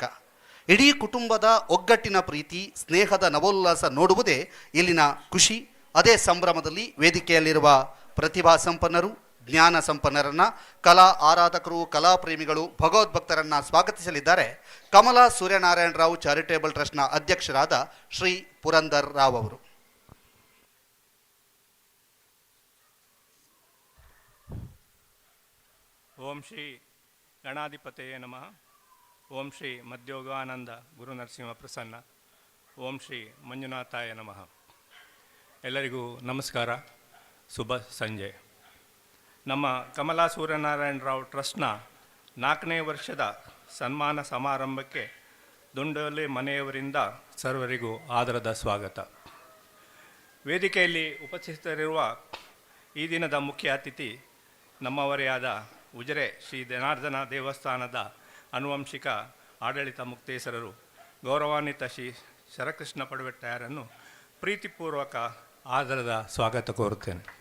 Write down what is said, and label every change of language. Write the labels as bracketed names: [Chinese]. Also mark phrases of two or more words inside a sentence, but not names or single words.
[Kannada] ಇಡೀ ಕುಟುಂಬದ ಒಗ್ಗಟ್ಟಿನ ಪ್ರೀತಿ, ಸ್ನೇಹದ ನವೋಲ್ಲಾಸ ನೋಡುವುದೇ ಇಲ್ಲಿನ ಖುಷಿ. ಅದೇ ಸಂಭ್ರಮದಲ್ಲಿ ವೇದಿಕೆಯಲ್ಲಿರುವ ಪ್ರತಿಭಾ ಸಂಪನ್ನರು, ಜ್ಞಾನ ಸಂಪನ್ನರನ್ನು, ಕಲಾ ಆರಾಧಕರು, ಕಲಾಪ್ರೇಮಿಗಳು, ಭಗವದ್ಭಕ್ತರನ್ನು ಸ್ವಾಗತಿಸಲಿದ್ದಾರೆ ಕಮಲಾ ಸೂರ್ಯನಾರಾಯಣ ರಾವ್ [English] charitable trust [Kannada] ಅಧ್ಯಕ್ಷರಾದ ಶ್ರೀ ಪುರಂದರ್ ರಾವ್ ಅವರು. [Sanskrit] ಓಂ ಶ್ರೀ ಗಣಾಧಿಪತಯೇ ನಮಃ. ಓಂ ಶ್ರೀ ಮಧ್ಯೋಗಾನಂದ ಗುರು ನರಸಿಂಹ ಪ್ರಸನ್ನ. ಓಂ ಶ್ರೀ ಮಂಜುನಾಥಾಯ ನಮಃ. [Kannada] ಎಲ್ಲರಿಗೂ ನಮಸ್ಕಾರ, ಶುಭ ಸಂಜೆ. ನಮ್ಮ ಕಮಲಾ ಸೂರ್ಯನಾರಾಯಣ ರಾವ್ ಟ್ರಸ್ಟ್ನ 4ನೇ ವರ್ಷದ ಸನ್ಮಾನ ಸಮಾರಂಭಕ್ಕೆ ದೊಂಡೋಲೆ ಮನೆಯವರಿಂದ ಸರ್ವರಿಗೂ ಆದರದ ಸ್ವಾಗತ. ವೇದಿಕೆಯಲ್ಲಿ ಉಪಸ್ಥಿತರಿರುವ ಈ ದಿನದ ಮುಖ್ಯ ಅತಿಥಿ ನಮ್ಮವರೇ ಆದ ಉಜಿರೆ ಶ್ರೀ ಜನಾರ್ದನ ದೇವಸ್ಥಾನದ ಆನುವಂಶಿಕ ಆಡಳಿತ ಮುಕ್ತೇಸರರು ಗೌರವಾನ್ವಿತ ಶ್ರೀ ಶರಕೃಷ್ಣ ಪಡವೆಟ್ಟಾಯರನ್ನು ಪ್ರೀತಿಪೂರ್ವಕ ಆದರದ ಸ್ವಾಗತ ಕೋರುತ್ತೇನೆ.